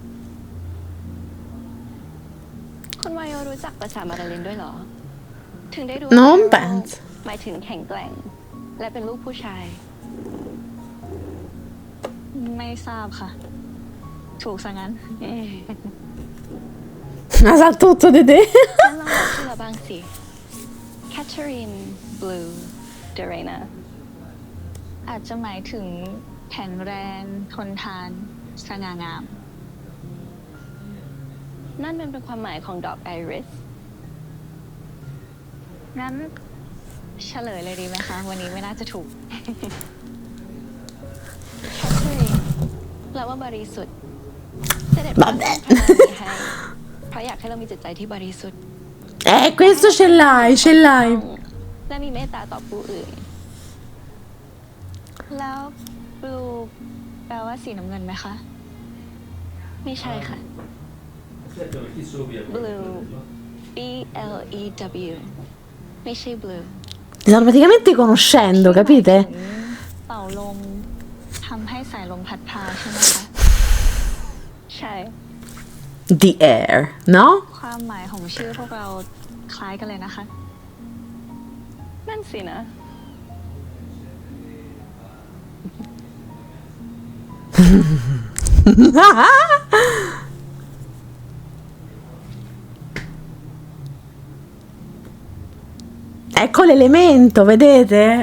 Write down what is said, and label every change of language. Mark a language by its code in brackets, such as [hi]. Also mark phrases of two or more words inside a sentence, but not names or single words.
[th] คุณวายโยรู้จักภาษามาดาลินด้วยเหรอ ถึงได้รู้ [it] Non Carol penso. [th] หมายถึงแข็งแกร่ง และเป็นลูกผู้ชาย ไม่ทราบค่ะ ถูกซะงั้น [it] Ma sa tutto di te. [th] งั้นลองบอกชื่อเราบ้างสิ Catherine Blue de Reina อาจจะหมายถึงแข็งแรง ทนทาน สง่างาม นั่นเป็นความหมายของดอกไอริส งั้นเฉลยเลยดีไหมคะ วันนี้ไม่น่าจะถูก Catherine แปลว่าบริสุทธิ์ เสด็จพ่อให้เพราะอยากให้เรามีจิตใจที่บริสุทธิ์ [it] Questo ce l'hai, ce l'hai. [th] และมีเมตตาต่อผู้อื่น แล้ว blue แปลว่าสีน้ำเงินไหมคะไม่ใช่ค่ะ blue B L E W ไม่ใช่ blue [it] Li stanno praticamente conoscendo, capite? [th] เป่าลมทำให้สายลมพัดพาใช่ไหมคะ ใช่ [en] The air, no? [th] ความหมายของชื่อพวกเราคล้ายกันเลยนะคะ นั่นสินะ [it] Ecco l'elemento, vedete?